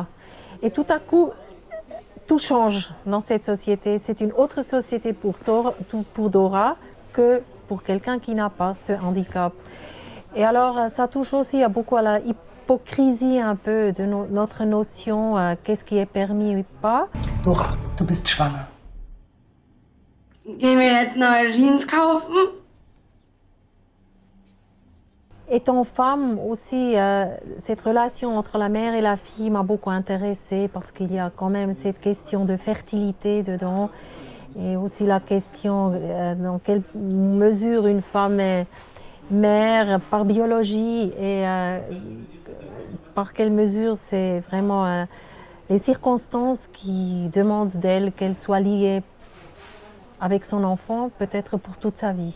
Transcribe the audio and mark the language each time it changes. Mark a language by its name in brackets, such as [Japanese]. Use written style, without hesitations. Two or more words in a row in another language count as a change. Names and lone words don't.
[French] Et tout à coup, tout change dans cette société. C'est une autre société pour Dora que pour quelqu'un qui n'a pas ce handicap. Et alors, ça touche aussi beaucoup à la hypocrisie un peu de notre notion, qu'est-ce qui est permis ou pas. [German] Dora, du bist schwanger. Gehen wir jetzt neue Jeans kaufen? [French] Étant femme aussi, cette relation entre la mère et la fille m'a beaucoup intéressée parce qu'il y a quand même cette question de fertilité dedans et aussi la question dans quelle mesure une femme est mère par biologie et par quelle mesure c'est vraiment les circonstances qui demandent d'elle qu'elle soit liée avec son enfant, peut-être pour toute sa vie.